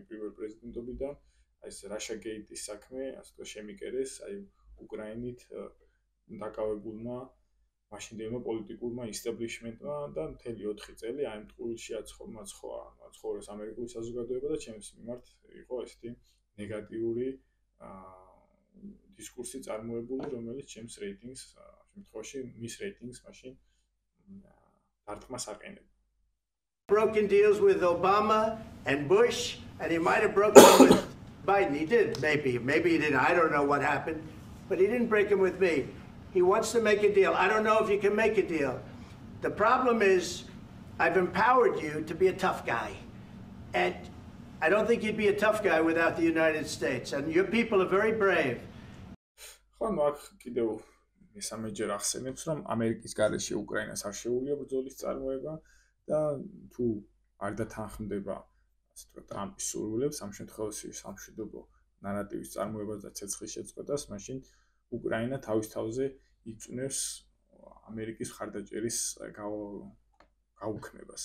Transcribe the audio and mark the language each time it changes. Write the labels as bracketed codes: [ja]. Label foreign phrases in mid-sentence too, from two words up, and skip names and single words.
[ka] პირველ პრეზიდენტობიდან აი ეს [en] Russia Gate-ის [ka] საქმე, ასე ვთქვათ, შემიკერეს აი უკრაინით დაკავებულმა მაშინდელმა პოლიტიკურმა ისტაბლიშმენტმა და მთელი 4 წელი აი ამ ტყუილში აცხოვრეს ამერიკული საზოგადოება და ჩემს მიმართ იყო ესეთი ნეგატიური დისკურსი წარმოებული, რომელიც ჩემს რეიტინგს შემთხვევაში მის რეიტინგს მაშინ დარტყმას აყენებდა. [en] Broken deals with Obama and Bush, and he might have broken them with Biden. He did, maybe. Maybe he didn't. I don't know what happened. But he didn't break them with me. He wants to make a deal. I don't know if you can make a deal. The problem is, I've empowered you to be a tough guy. And I don't think you'd be a tough guy without the United States. And your people are very brave. [ka] ხომ აქ კიდევ მესამეჯერ ახსენებს, რომ ამერიკის გარეშე უკრაინას არ შეუძლია ბრძოლის წარმოება და თუ არ დათანხმდება, ასე ვთქვათ, ტრამპის სურვილებს, ამ შემთხვევაში სამშვიდობო ნარატივის წარმოებას და ცეცხლის შეწყვეტას, მაშინ უკრაინა თავის თავზე იწვნევს ამერიკის მხარდაჭერის გაუქმებას.